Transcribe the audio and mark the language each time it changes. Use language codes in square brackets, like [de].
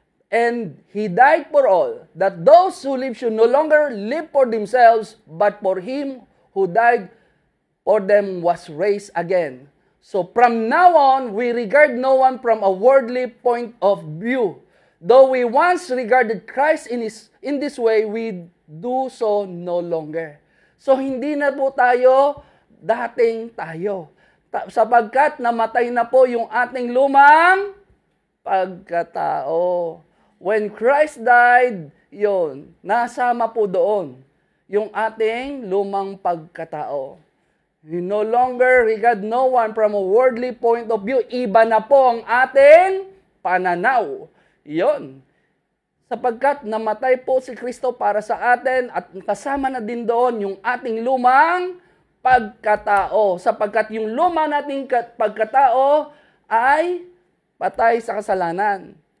[en] And He died for all, that those who live should no longer live for themselves, but for Him who died for them was raised again. So from now on, we regard no one from a worldly point of view. Though we once regarded Christ in this way, we do so no longer. [tl] So hindi na po tayo dating tayo. Sapagkat namatay na po yung ating lumang pagkatao. [en] When Christ died, [tl] yon, nasama po doon yung ating lumang pagkatao. [en] We no longer regard no one from a worldly point of view. [tl] Iba na po ang ating pananaw. Yon. Sapagkat namatay po si Kristo para sa atin at kasama na din doon yung ating lumang pagkatao. Sapagkat yung luma nating pagkatao ay patay sa kasalanan.